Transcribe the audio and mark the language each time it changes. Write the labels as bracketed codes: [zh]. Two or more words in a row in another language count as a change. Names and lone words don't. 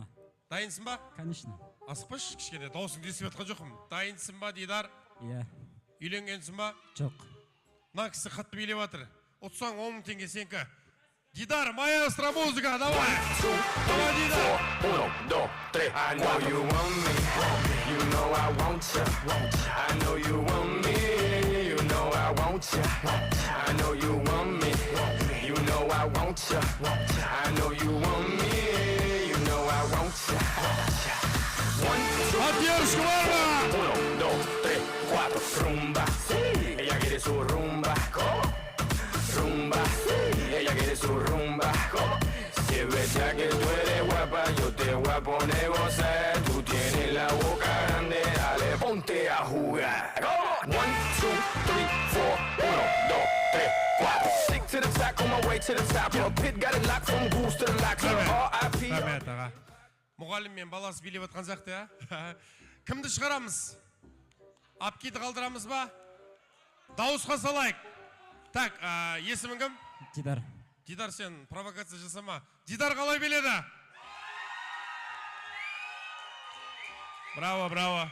[kk] Дайынсың ба? [ru] Конечно. [kk] Асықпаш, кішкене, даусың десіп атқан жоқым. Дайынсың ба, Дидар? Иә. Үйленгенсің ба? Жоқ. Мына кісі қатты билеп жатыр. Ұтсаң 10 мың теңге сенікі. Дидар, [ru] маэстро музыка, давай! Давай, Дидар! [kk] 1, 2, 3. [en] I know you want me. You know I want you. I know you want me. You know I want you. I know you want me. You know I want you. I know you want me. You know I want you. 1, 2, 3, 4. [es] Rumba. Ella quiere su rumba. Rumba. Ella ella quiere su rumba. Si es verdad que tú eres guapa, yo te voy a poner gozar. Tú tienes la boca grande, dale, ponte a jugar. 1, 2, 3, 4, 1, 2, 3, 4. [en] Stick to the top, on my way to the top. Your pit got it locked from goose to the lock. R.I.P. [kk] Рахмет аға. Мұғалім мен баласы билеп отқан сияқты, а? Кімді шығарамыз? Апкиді қалдырамыз ба? Дауысқа салайық. Так, есімің кім? Дидар. Дидар, сен провокация жасама. Дидар қалай биледі? Браво, браво.